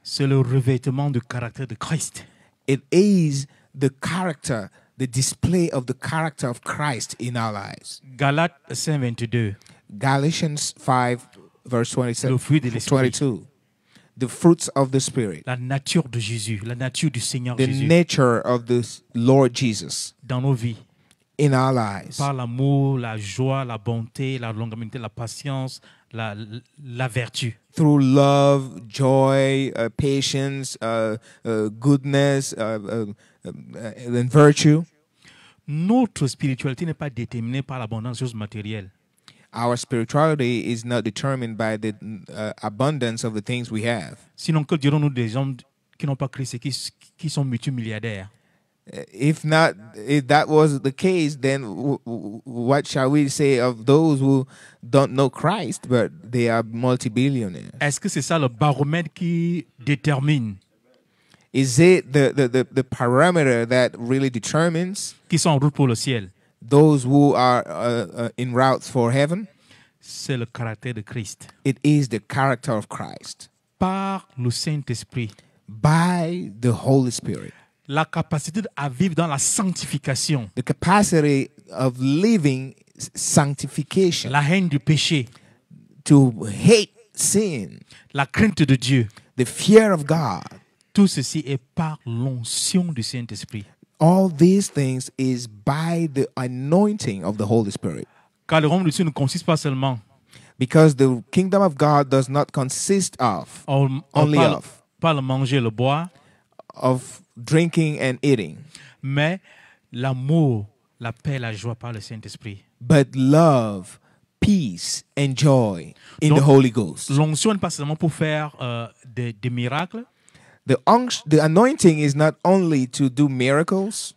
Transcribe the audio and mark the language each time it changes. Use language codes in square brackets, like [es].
[fr] C'est le revêtement du caractère de Christ. [en] It is the character, the display of the character of Christ in our lives. [fr] Galates 5:22. [en] Galatians 5, verse [fr] le [en] 27, [fr] fruit de l'esprit, [en] 22. The fruits of the Spirit, [fr] la nature de Jésus, la nature du Seigneur [en] the [fr] Jésus [en] nature of the Lord Jesus [fr] dans nos vies. [en] in our lives. [fr] Par l'amour, la joie, la bonté, la longanimité, la patience, la vertu. [en] Through love, joy, patience, goodness, and virtue. [fr] Notre spiritualité n'est pas déterminée par l'abondance des choses matérielles. [en] Our spirituality is not determined by the abundance of the things we have. [fr] Sinon, que dirons-nous des hommes qui n'ont pas Christ et qui sont multimilliardaires? [en] If that was the case, then what shall we say of those who don't know Christ, but they are multi-billionaires? [fr] Est-ce que c'est ça le baromètre qui détermine [en] Is it the parameter that really determines [fr] qui sont en route pour le ciel? [en] those who are in route for heaven? [fr] C'est le caractère de Christ. [en] It is the character of Christ [fr] Par le Saint-Esprit. [en] by the Holy Spirit. [fr] La capacité à vivre dans la sanctification. [en] The capacity of living sanctification, [fr] La haine du péché. [en] to hate sin, [fr] La crainte de Dieu. [en] the fear of God. [fr] Tout ceci est par l'onction du Saint-Esprit. [en] All these things is by the anointing of the Holy Spirit. [fr] Car le royaume de Dieu ne consiste pas seulement [en] Because the kingdom of God does not consist of only [fr] pas le manger, le boire, [en] of drinking and eating, [fr] mais l'amour, la paix, la joie par le Saint-Esprit. [en] but love, peace, and joy in [fr] Donc, [en] the Holy Ghost. [fr] L'onction n'est pas seulement pour faire des miracles, [en] The anointing is not only to do miracles,